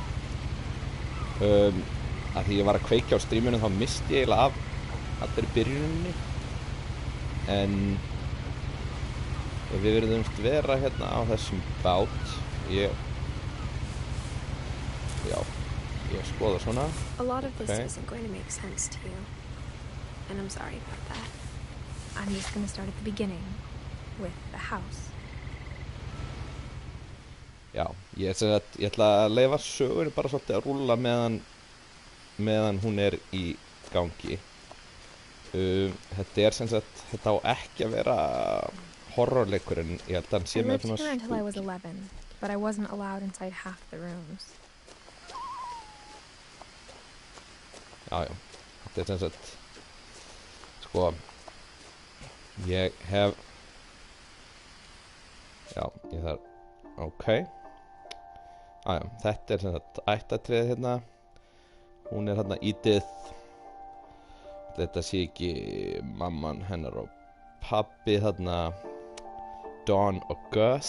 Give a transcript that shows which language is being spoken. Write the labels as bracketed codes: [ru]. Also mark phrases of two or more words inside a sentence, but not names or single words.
[is] Að því ég var að kveikja á streaminu þá misti ég eiginlega af allri byrjuninni. En við verðumst vera hérna á þessum bát. Ég skoða svona. [en] A lot of this isn't going to make sense to you. And I'm sorry about that. I'm just going to start at the beginning with the house. [is] Já, ég ætla að leyfa sögunni bara svolítið að rúlla meðan hún í gangi. Þetta sem sagt, þetta á ekki að vera horrorleikur en ég held að hann sé með svona [en] I lived here until I was 11, but I wasn't allowed inside half the rooms. [is] Já, þetta sem sagt, sko, ég þarf, ok. Þetta sem sagt ættartréð hérna, hún hérna Edith, þetta sé ekki mamman hennar og pabbi þarna Dawn og Gus.